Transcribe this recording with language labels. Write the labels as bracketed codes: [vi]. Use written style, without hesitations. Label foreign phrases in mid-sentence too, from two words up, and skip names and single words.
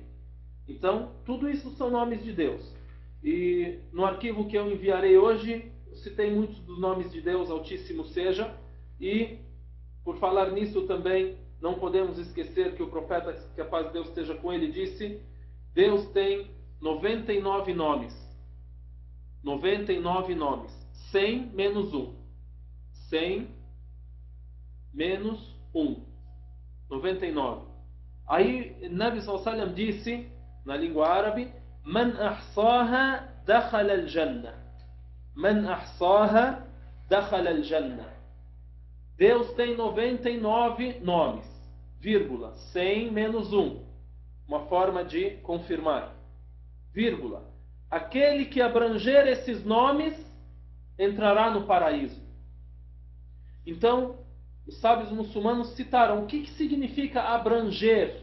[pt] Então, tudo isso são nomes de Deus. E no arquivo que eu enviarei hoje, eu citei muitos dos nomes de Deus, Altíssimo seja, e por falar nisso também, não podemos esquecer que o profeta, que a paz de Deus esteja com ele, disse: Deus tem 99 nomes. 99 nomes. 100 menos 1. 100 menos 1. 99. Aí, Nabi [ar] صلى الله عليه وسلم [pt] disse, na língua árabe: [ar] من أحصاها دخل الجنة. من أحصاها دخل الجنة. [pt] Deus tem 99 nomes, vírgula, 100 menos 1. Uma forma de confirmar. Vírgula. Aquele que abranger esses nomes entrará no paraíso. Então, os sábios muçulmanos citaram o que significa abranger.